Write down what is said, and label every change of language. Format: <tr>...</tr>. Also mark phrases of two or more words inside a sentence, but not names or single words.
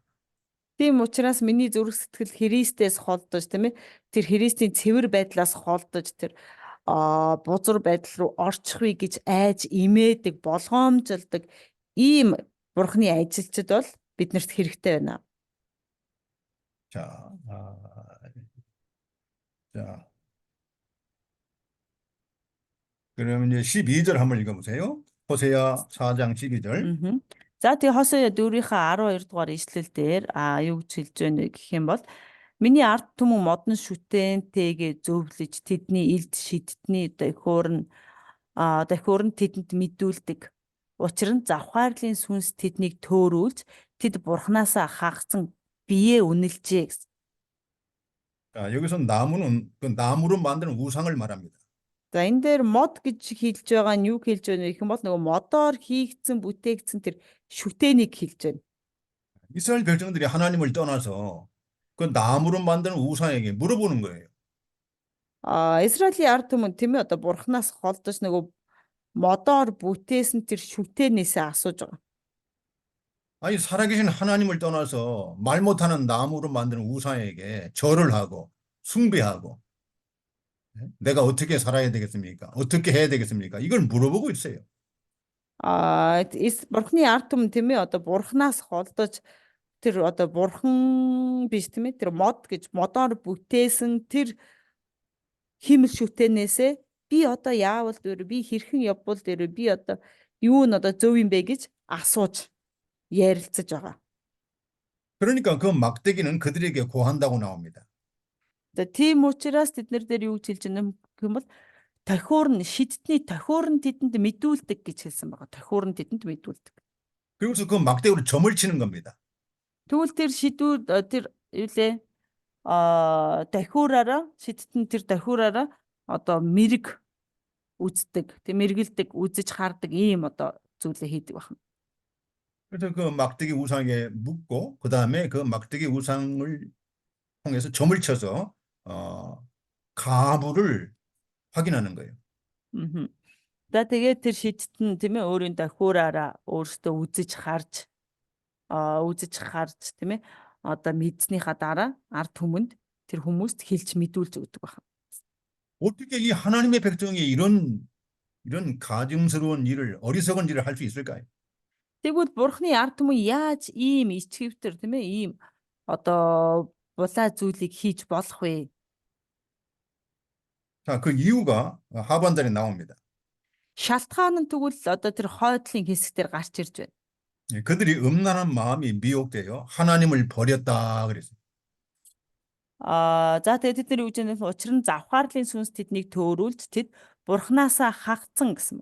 <mn>Тийм учраас миний зүрх сэтгэл Христээс холдож тийм ээ тэр Христийн цэвэр байдлаас холдож тэр бузар байдал руу орчихвээ гэж айж имээдэг болгоомжлдог ийм Бурхны ажилчид бол биднэрт хэрэгтэй байна.</mn> <ko>자, 그러면 이제 12절 한번 읽어보세요. 호세아 4장 12절.</ko> <mn>За тэгээ Хосea 4-ийнхээ 12 дугаар ишлэл дээр юу гэж хэлж байна гэх юм бол Миний ард түмэн модон шүтэнтэйгээ зөвлөж тэдний илд шидтний дахиурн тэдэнд мэдүүлдэг. Учир нь завхаарлын сүнс тэднийг төөрүүлж тэд бурхнаасаа хагацсан биеэ үнэлжээ гэсэн.</mn> <ko>자, 여기서 나무는 그 나무로 만든 우상을 말합니다.</ko> <mn>За энэ дээр мод гэж хэлж байгаа нь юу хэлж байна вэ гэх юм бол нөгөө модоор хийгдсэн бүтээгдсэн тэр шүтээнийг хэлж байна.</mn> <ko>이스라엘 백성들이 하나님을 떠나서 그 나무로 만든 우상에게 물어보는 거예요.</ko> <mn>Израилийн ард түмэн тийм ээ одоо бурхнаас холдож нөгөө модоор бүтээсэн тэр шүтээнээсээ асууж байгаа.</mn> <ko>아니, 살아계신 하나님을 떠나서 말 못하는 나무로 만든 우상에게 절을 하고 숭배하고 내가 어떻게 살아야 되겠습니까? 어떻게 해야 되겠습니까? 이걸 물어보고 있어요.</ko> <mn>Бурхны ард түмэн тийм ээ одоо бурхнаас холдож тэр одоо бурхан биш тийм ээ тэр мод гэж модоор бүтээсэн тэр химэл шүтээнээсээ би одоо яавал дээр би хэрхэн явбал дээр би одоо юу н одоо зөв юм бэ гэж асууж ярилцаж байгаа.</mn> <ko>그러니까 그 막대기는 그들에게 고한다고 나옵니다.</ko> <mn>За тийм учраас тэднэр дээр юу гэж хэлж байгаа юм бол тохиурн шидтний тохиурн тэдэнд мэдүүлдэг гэж хэлсэн байгаа. Тохиурн тэдэнд мэдүүлдэг.</mn> <ko>그리고서 그 막대기로 점을 치는 겁니다.</ko> <mn>Тэгвэл тэр шидүүд тэр юу лээ дахиураараа шидтэн тэр дахиураараа одоо мэрэг үздэг, тэг мэргэлдэг, үзэж хардаг ийм одоо зүйлээ хийдэг байна.</mn> <ko>그래서 그 막대기 우상에 묻고 그 다음에 그 막대기 우상을 통해서 점을 쳐서 가부를 확인하는 거예요.</ko> <mn>За тэгээд тэр шидтэн тийм ээ өөрийн дахиураараа өөртөө үзэж харж тийм ээ одоо мэдснийхаа дараа ард түмэнд тэр хүмүүст хэлж мэдүүлж өгдөг байна.</mn> <ko>어떻게 이 하나님의 백성이 이런 가증스러운 일을 어리석은 일을 할 수 있을까요?</ko> <mn>Тэгвэл бурхны ард түмэн яаж ийм ичгэвтер тийм ээ ийм одоо булаа зүйлийг хийж болох вэ?</mn> <ko>자, 그 이유가 하반절에 나옵니다.</ko> <mn>Шалтгаан нь тэгвэл одоо тэр хойдлын хэсгээр гарч ирж байна.</mn> <ko>그들이 음란한 마음이 미혹되어 하나님을 버렸다 그랬어요.</ko> <mn>За тэгээд тэд нар юу гэж байна вэ? Учир нь завхаарлын сүнс тэднийг төөрүүлж тэд бурхнаасаа хагцсан гэсэн.</mn>